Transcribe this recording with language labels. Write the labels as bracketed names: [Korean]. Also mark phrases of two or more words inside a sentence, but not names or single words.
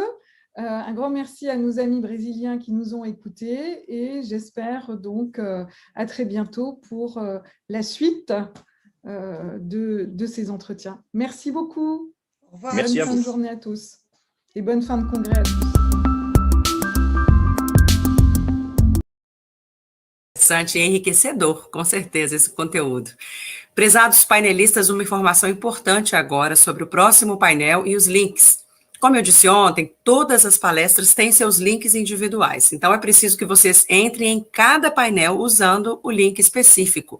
[French] Un grand merci à nos amis brésiliens qui nous ont écoutés et j'espère donc à très bientôt pour la suite de ces entretiens. Merci beaucoup. Au revoir. Merci à vous. Bonne fin de journée à tous et bonne fin de congrès à tous. [Portuguese] Interessante e enriquecedor, com certeza, esse conteúdo. Prezados painelistas, uma informação importante agora sobre o próximo painel e os links. Como eu disse ontem, todas as palestras têm seus links individuais, então é preciso que vocês entrem em cada painel usando o link específico.